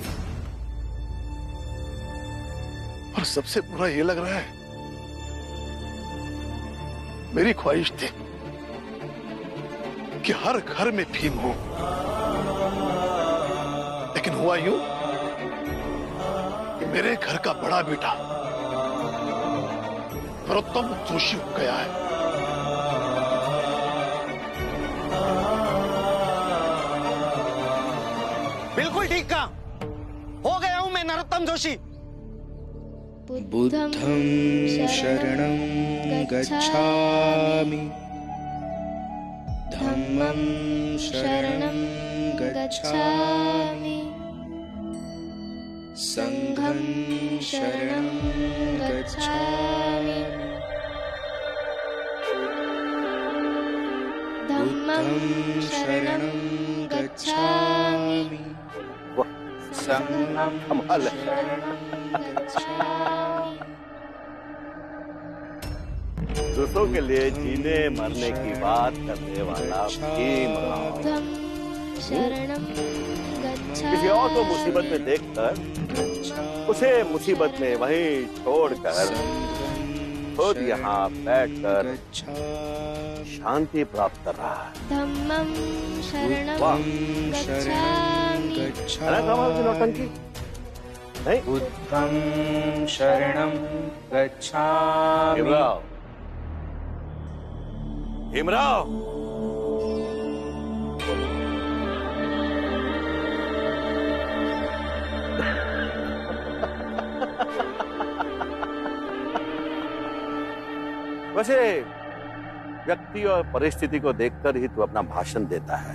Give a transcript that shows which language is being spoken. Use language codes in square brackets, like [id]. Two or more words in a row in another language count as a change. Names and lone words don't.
[hi] और सबसे बुरा ये लग रहा है, मेरी ख्वाहिश थी कि हर घर में भीम हो, लेकिन हुआ यूं कि मेरे घर का बड़ा बेटा नरोत्तम जोशी हो गया है। बिल्कुल ठीक कहा, हो गया हूं मैं नरोत्तम जोशी। [pi] बुद्धं शरणं गच्छामि, धम्मं शरणं गच्छामि, संघं शरणं गच्छामि, धम्मं शरणं गच्छामि, शरणं [hi] कमाल है। दूसरों के लिए जीने मरने की बात करने वाला भीमराव [pi] बुद्धं शरणं [hi] किसी और को मुसीबत में देखकर उसे मुसीबत में वहीं छोड़कर खुद यहाँ बैठकर शांति प्राप्त कर रहा है। [pi] धम्मं शरणं [hi] वाह। [pi] गच्छामि। [hi] है ना कमाल की नौटंकी? नहीं? [pi] बुद्धं शरणं गच्छामि। [hi] भीमराव, भीमराव, वैसे व्यक्ति और परिस्थिति को देखकर ही तू अपना भाषण देता है।